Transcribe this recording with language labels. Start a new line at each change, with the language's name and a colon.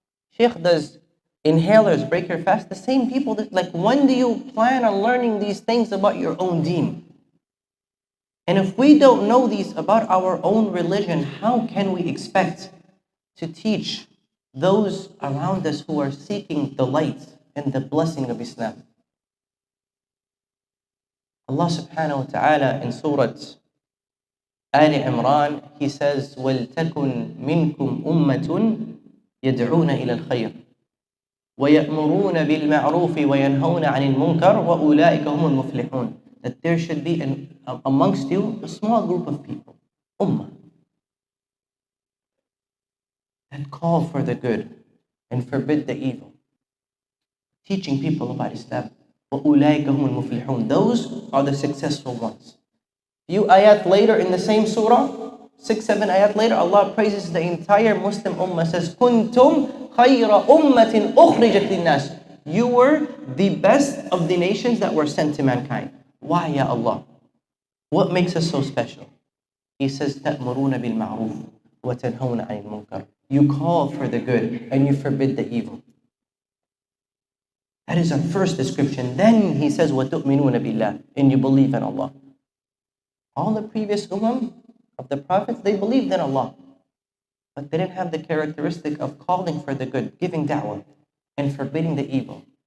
English: Sheikh, does inhalers break your fast? The same people that, like, when do you plan on learning these things about your own deen? And if we don't know these about our own religion, how can we expect to teach those around us who are seeking the light and the blessing of Islam? Allah subhanahu wa ta'ala in Surah Ali Imran, He says,
Arabic: وَلْتَكُنْ مِنْكُمْ أُمَّةٌ يَدْعُونَ إِلَى الْخَيْرِ وَيَأْمُرُونَ بِالْمَعْرُوفِ وَيَنْهَوْنَ عَنِ الْمُنْكَرِ وَأُولَٰئِكَ هُمُ الْمُفْلِحُونَ.
English: That there should be amongst you a small group of people, ummah, that call for the good and forbid the evil, teaching people about Islam.
Arabic: وَأُولَٰئِكَ هُمُ الْمُفْلِحُونَ.
English: Those are the successful ones. Few ayat later in the same surah, 6, 7 ayat later, Allah praises the entire Muslim ummah, says,
Arabic: كُنْتُمْ خَيْرَ أُمَّةٍ أُخْرِجَتْ لِلنَّاسِ.
English: You were the best of the nations that were sent to mankind. Why, Ya Allah? What makes us so special? He says,
Arabic: تَأْمُرُونَ بِالْمَعْرُوفِ وَتَنْهَوْنَ عَنِ الْمُنْكَرِ.
English: You call for the good and you forbid the evil. That is our first description. Then He says,
Arabic: وَتُؤْمِنُونَ بِاللَّهِ.
English: And you believe in Allah. All the previous of the prophets, they believed in Allah. But they didn't have the characteristic of calling for the good, giving da'wah, and forbidding the evil.